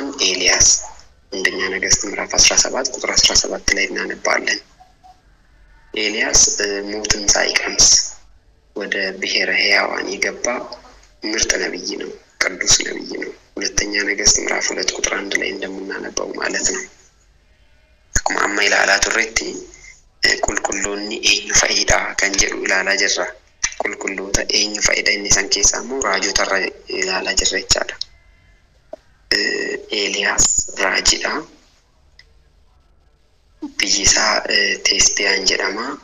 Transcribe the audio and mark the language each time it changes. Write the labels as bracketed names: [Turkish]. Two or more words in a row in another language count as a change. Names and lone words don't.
[Amharic] ኤልያስ። አንደኛ ነገሥት ምዕራፍ 17 ቁጥር 17 ላይ እናነባለን። ኤልያስ ሞትን ሳይቀምስ ወደ ብሔረ ሕያዋን የገባ ምርጥ ነብይ ነው። ቅዱስ ነብይ ነው። ሁለተኛ ነገሥት ምዕራፍ 2 ቁጥር 1 ላይ እንደምናነበው ማለት ነው። [Oromo] akkuma amma ilaalaa turretti qulqulloonni eenyu fa'iidha kan jedhu ilaalaa jirra. Qulqulloota eenyu fa'iidha inni san keessaa immoo raajota ilaalaa jirra jechaadha. Eeliyaas raajiidha. Biyyi isaa Teesbiyaan jedhama.